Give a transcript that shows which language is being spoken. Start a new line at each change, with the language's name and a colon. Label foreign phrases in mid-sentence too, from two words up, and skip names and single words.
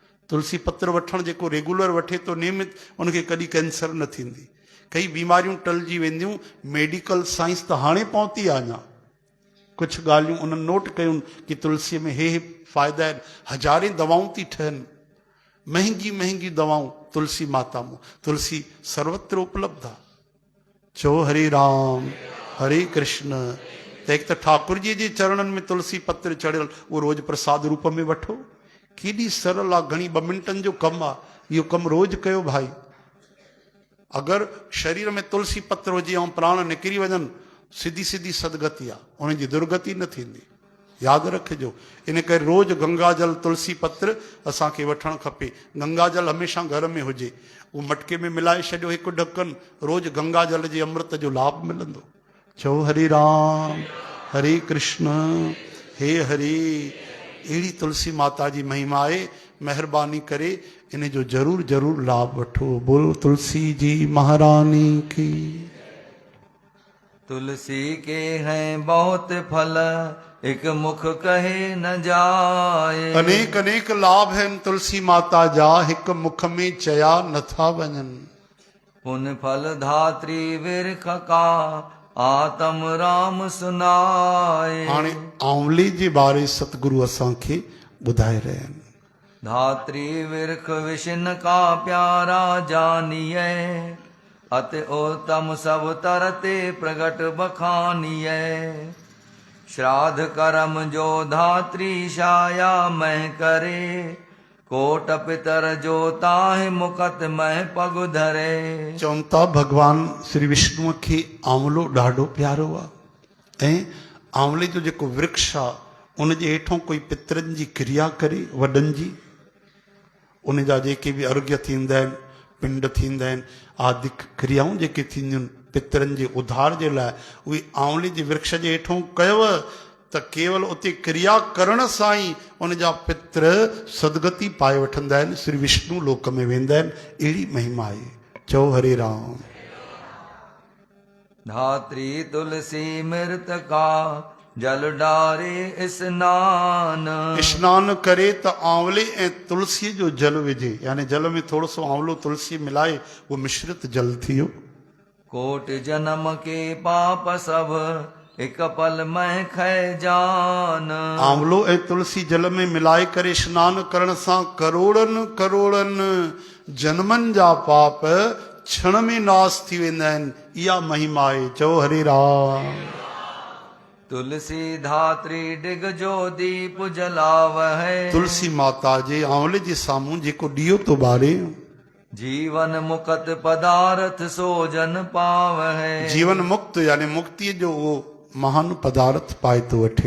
Sindhi: तुलसी पत्र वठणु जेको रेगुलर वठे तो नियमित, उनखे कॾहिं कैंसर न थींदी। कई बीमारियूं टलिजी वेंदियूं।
English: medical science
Sindhi: त हाणे पहुती आहे, अञा कुझु ॻाल्हियूं उन्हनि नोट कयूं कि तुलसीअ में हे फ़ाइदा आहिनि। हज़ारे दवाऊं थी ठहनि, महांगी महांगी दवाऊं तुलसी माता में। तुलसी सर्वत्र उपलब्ध आहे। चो हरे राम हरे कृष्ण। त हिकु त ठाकुर जी जे चरणनि में तुलसी पत्र चढ़ियल, उहो रोज़ प्रसाद रूप में वठो। केॾी सरल आहे, घणी 2 मिंटनि जो कमु आहे। इहो कमु रोज़ कयो भाई। अगरि शरीर में तुलसी पत्र हुजे ऐं प्राण निकिरी वञनि, सिधी सिधी सदगति आहे, उनजी दुर्गति न थींदी। यादि रखिजो। इन करे रोज़ गंगा जल तुलसी पत्र असांखे वठणु खपे। गंगा जल हमेशह घर में हुजे, उहो मटके में मिलाए छॾियो हिकु ढकन, रोज़ गंगा जल जे अमृत जो लाभ मिलंदो। चओ हरे राम हरे कृष्ण हे हरे। अहिड़ी तुलसी माता जी महिमा आहे। महिरबानी करे इन जो ज़रूर ज़रूर लाभ वठो।
Hindi: बोलो तुलसी जी महारानी की। तुलसी के हैं बहुत फल, एक मुख कहे न जाए।
Sindhi: अनेक अनेक लाभ हैं तुलसी माता जा, हिक मुख में चया नथा वञनि।
Hindi: पुन फल धात्री विरख का, आत्म राम सुनाए।
Sindhi: हाणे आंवले जे बारे सतगुरु असांखे ॿुधाए रहिया आहिनि।
Hindi: धात्री विरख विष्ण का प्यारा जानिए, अति उत्तम सब तरते प्रगट बखानिए। श्राद्ध कर्म जो धात्री छाया मह करे, कोट पितर जो ताहि मुकत मह पग धरे।
Sindhi: चवनि था भगवान श्री विष्णुअ खे आंवलो ॾाढो प्यारो आहे। ऐं आंवले जो जेको वृक्ष आहे, उन जे हेठों कोई पितरनि जी क्रिया करे, वॾनि जी, उन जा जेके बि अर्घ्य थींदा आहिनि, पिंड थींदा आहिनि, आदिक क्रियाऊं जेके थींदियूं आहिनि पितरनि जे उद्धार जे लाइ, उहे आंवले जे वृक्ष जे हेठों कयव त केवल उते क्रिया करण सां ई उन जा पित्र सदगति पाए वठंदा आहिनि, श्री विष्णु लोक में वेंदा आहिनि। अहिड़ी महिमा आहे। चओ हरे राम।
Hindi: धात्री तुलसी मृत का, जल डारे स्नान।
Sindhi: स्नान करे त आंवले ऐं तुलसी जो जल विझे, यानी जल में थोरो सो आंवलो तुलसी मिलाए, वो मिश्रित जल थियो।
Hindi: कोट जन्म के पाप सब, एक पल में खै जान।
Sindhi: आंवलो ऐं तुलसी जल में मिलाए करे स्नान करण सां करोड़नि करोड़नि जन्मनि जा पाप क्षण में नाश थी वेंदा आहिनि। इहा महिमा आहे। चओ हरे राम।
Hindi: तुलसी धात्री डिग जो दीप जलाव है।
Sindhi: तुलसी माता जे आंवले जे साम्हूं जेको ॾीओ तो ॿारे,
Hindi: जीवन मुक्त पदार्थ सो जन पाव है।
Sindhi: जीवन मुक्त यानी मुक्ति जो वो महान पदार्थ पाए तो वठे।